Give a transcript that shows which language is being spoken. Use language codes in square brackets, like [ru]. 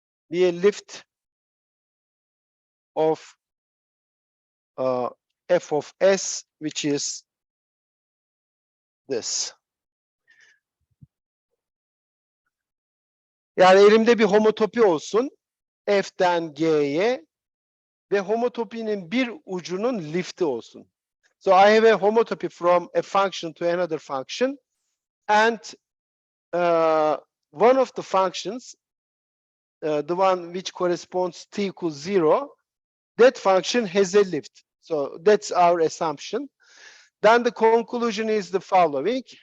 [en] Be a lift of f of s, which is this. [tr] Yani elimde bir homotopi olsun f'den g'ye ve homotopinin bir ucunun lifti olsun. [en] So I have a homotopy from a function to another function, and one of the functions, the one which corresponds t equals 0, that function has a lift. So that's our assumption. Then the conclusion is the following.